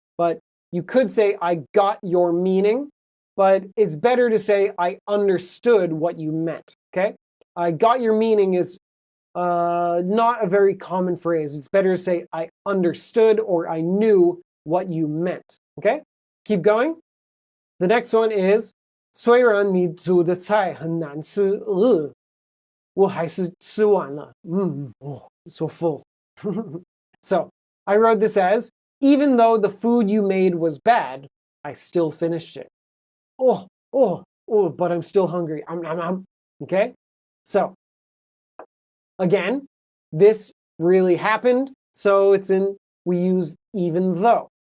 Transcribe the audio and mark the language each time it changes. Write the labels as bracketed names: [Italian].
[English] But you could say, I got your meaning, but it's better to say, I understood what you meant, okay? I got your meaning is not a very common phrase. It's better to say, I understood or I knew what you meant, okay? Keep going. The next one is, [Chinese] 虽然你煮的菜很难吃，我还是吃完了。 [English] So full. So I wrote this as, even though the food you made was bad, I still finished it. But I'm still hungry. Okay? So, again, this really happened, so we use even though.